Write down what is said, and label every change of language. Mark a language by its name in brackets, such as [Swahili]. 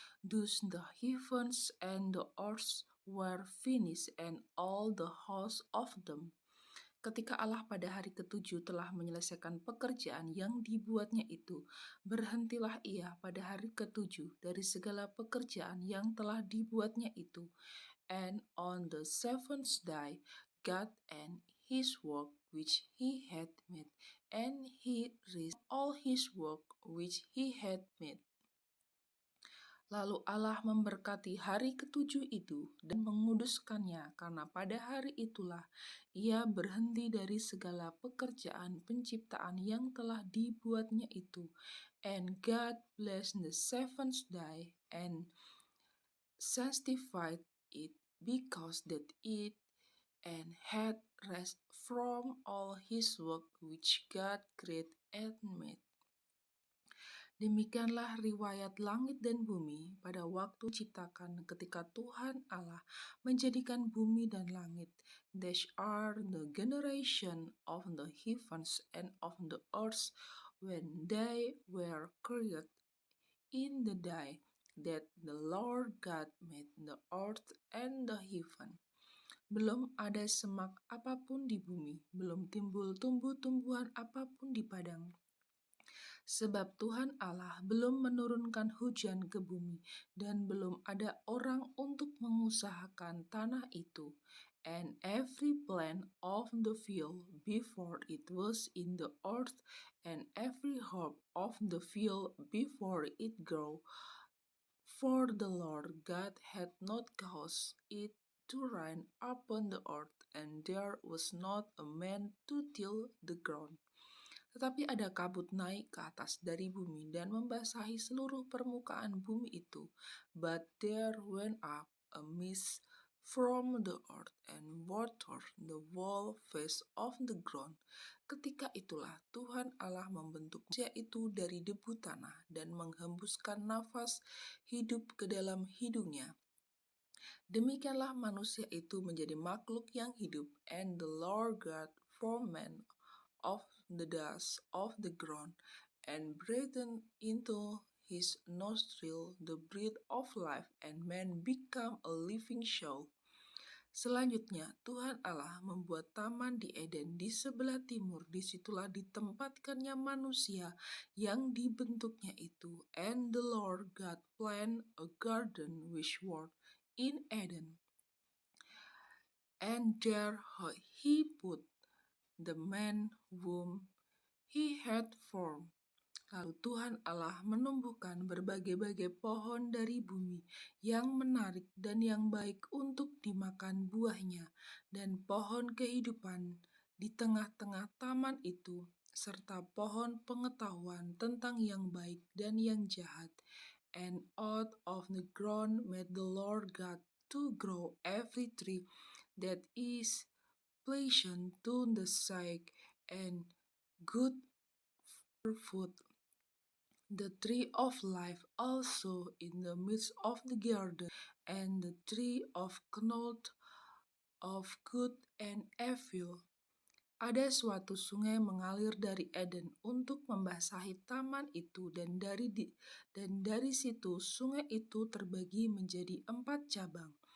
[English] Thus the heavens and the earth were finished and all the hosts of them. [Indonesian] Ketika Allah pada hari ketujuh telah menyelesaikan pekerjaan yang dibuatnya itu, berhentilah ia pada hari ketujuh dari segala pekerjaan yang telah dibuatnya itu. [English] And on the seventh day, God ended his work which he had made, and he rested all his work which he had made. [Indonesian] Lalu Allah memberkati hari ketujuh itu dan menguduskannya, karena pada hari itulah ia berhenti dari segala pekerjaan penciptaan yang telah dibuatnya itu. [English] And God blessed the seventh day and sanctified it, because that it and had rest from all his work which God created and made. [Indonesian] Demikianlah riwayat langit dan bumi pada waktu ciptakan ketika Tuhan Allah menjadikan bumi dan langit. [English] These are the generation of the heavens and of the earth when they were created in the day that the Lord God made the earth and the heaven. [Indonesian] Belum ada semak apapun di bumi, belum timbul tumbuh-tumbuhan apapun di padang. Sebab Tuhan Allah belum menurunkan hujan ke bumi, dan belum ada orang untuk mengusahakan tanah itu. [English] And every plant of the field before it was in the earth, and every herb of the field before it grew, for the Lord God had not caused it to rain upon the earth, and there was not a man to till the ground. [Indonesian] Tetapi ada kabut naik ke atas dari bumi dan membasahi seluruh permukaan bumi itu. [English] But there went up a mist from the earth and watered the whole face of the ground. [Indonesian] Ketika itulah Tuhan Allah membentuk manusia itu dari debu tanah dan menghembuskan nafas hidup ke dalam hidungnya. Demikianlah manusia itu menjadi makhluk yang hidup, [English] and the Lord God formed man of the dust of the ground, and breathed into his nostril the breath of life, and man became a living soul. [Indonesian] Selanjutnya, Tuhan Allah membuat taman di Eden di sebelah timur. Disitulah ditempatkannya manusia yang dibentuknya itu. [English] And the Lord God planted a garden which was in Eden, and there he put the man whom he had formed. [Indonesian] Lalu Tuhan Allah menumbuhkan berbagai-bagai pohon dari bumi yang menarik dan yang baik untuk dimakan buahnya, dan pohon kehidupan di tengah-tengah taman itu, serta pohon pengetahuan tentang yang baik dan yang jahat. [English] And out of the ground made the Lord God to grow every tree that is pleasant to the sight and good for food. The tree of life also in the midst of the garden, and the tree of knowledge of good and evil. [Indonesian] Ada suatu sungai mengalir dari Eden untuk membasahi taman itu, dan dari situ sungai itu terbagi menjadi 4 cabang.